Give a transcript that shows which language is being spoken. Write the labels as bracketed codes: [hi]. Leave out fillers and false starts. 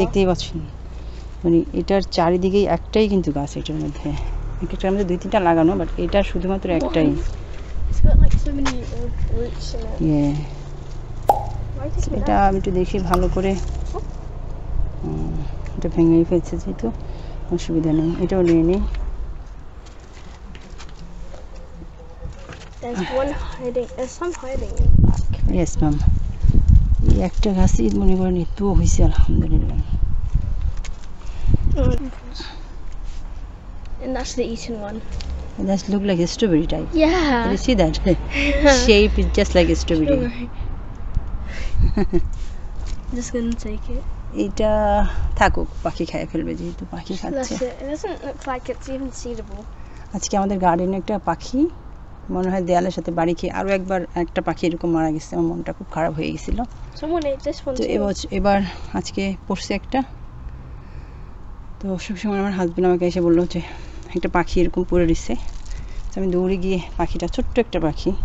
[bn] দেখতেই পাচ্ছেন, মানে এটার চারিদিকেই একটাই কিন্তু গাছ, এটার মধ্যে একটার মধ্যে 2-3টা লাগানো, বাট এটা শুধুমাত্র একটাই। [en] It's got like so many roots in it. Yeah. Why did you do [bn] এটা [en] that? [bn] আমি একটু দেখি ভালো করে, এটা ভেঙেই ফেলছে যেহেতু অসুবিধা নেই, এটাও নিয়ে নিই। [en] There's one hiding. There's some hiding in the back. [bn] Yes ma'am, এই একটা গাছই মনে করেন এত হয়েছে আলহামদুলিল্লাহ। [en] And that's the eaten one. It does look like a strawberry type. Yeah. Did you see that? Shape is just like a strawberry. I'm just gonna take it. [bn] এটা থাকুক, পাখি খেয়ে ফেলবে যেহেতু পাখি খাচ্ছে। [en] That's it. It doesn't look like it's even seedable. [bn] আজকে আমাদের গার্ডেনে একটা পাখি মনে হয় দেয়ালের সাথে বাড়ি খেয়ে, আরও একবার একটা পাখি এরকম মারা গেছে, আমার মনটা খুব খারাপ হয়ে গেছিল। [en] Someone ate this one [bn] তো [en] too. [bn] এবার আজকে পড়ছে একটা, তো সবসময় আমার হাজবেন্ড আমাকে এসে বললো যে একটা পাখি এরকম পড়ে দিচ্ছে, তো আমি দৌড়ে গিয়ে পাখিটা, ছোট্ট একটা পাখি,